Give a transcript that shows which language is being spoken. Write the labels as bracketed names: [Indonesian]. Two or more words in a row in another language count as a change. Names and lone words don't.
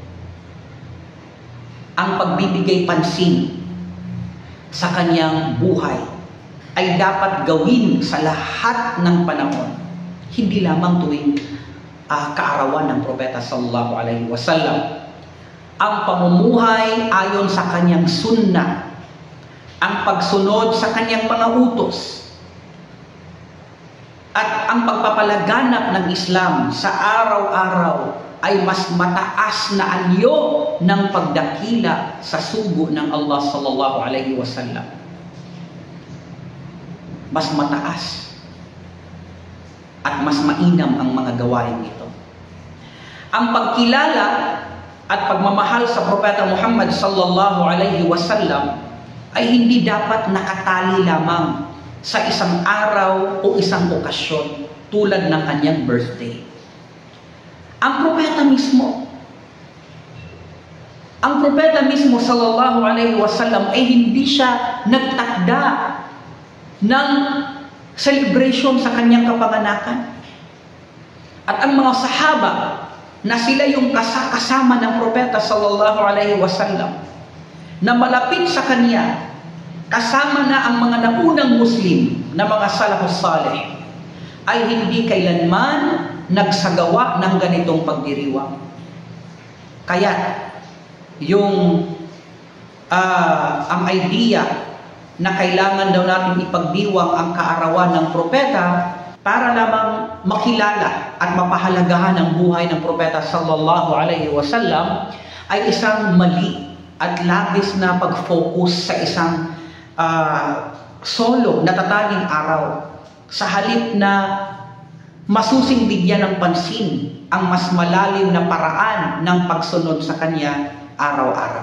[Filipino] Ang pagbibigay pansin sa kanyang buhay ay dapat gawin sa lahat ng panahon, hindi lamang tuwing kaarawan ng propeta [Arabic] صلى الله عليه وسلم. [Filipino] Ang pamumuhay ayon sa kanyang sunnah, ang pagsunod sa kanyang mga utos, at ang pagpapalaganap ng Islam sa araw-araw ay mas mataas na anyo ng pagdakila sa sugo ng Allah [Arabic] صلى الله عليه وسلم. [Filipino] Mas mataas at mas mainam ang mga gawain ito. Ang pagkilala at pagmamahal sa propeta Muhammad [Arabic] صلى الله عليه وسلم [Filipino] ay hindi dapat nakatali lamang sa isang araw o isang okasyon tulad ng kanyang birthday. Ang propeta mismo [Arabic] صلى الله عليه وسلم [Filipino] ay hindi siya nagtakda ng celebration sa kanyang kapanganakan. At ang mga sahaba na sila yung kasama ng propeta [Arabic] صلى الله عليه وسلم [Filipino] na malapit sa kanya, kasama na ang mga naunang Muslim na mga [Arabic] السلف الصالح, [Filipino] ay hindi kailanman nagsagawa ng ganitong pagdiriwang. Kaya yung ang idea na kailangan daw natin ipagdiwang ang kaarawan ng propeta para lamang makilala at mapahalagahan ang buhay ng propeta [Arabic] صلى الله عليه وسلم [Filipino] ay isang mali at labis na pag-focus sa isang solo, natatanging araw. Sa halip na masusing bigyan ng pansin ang mas malalim na paraan ng pagsunod sa kanya araw-araw.